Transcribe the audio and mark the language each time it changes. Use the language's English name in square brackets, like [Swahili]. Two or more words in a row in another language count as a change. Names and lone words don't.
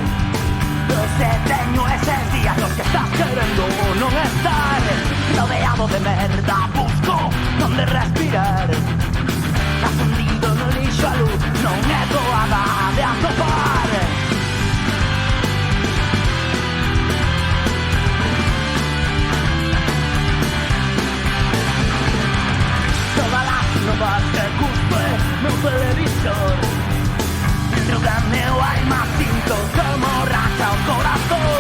[Spanish] Tengo esos días los que estás queriendo no estar, rodeado de merda, busco donde respirar. [Galician] Afundido no lixo a luz, non é doada de atopar. [Spanish] Todas las [Galician] novas que cuspe no televisor, dentro da meu alma sinto como racha o corazón.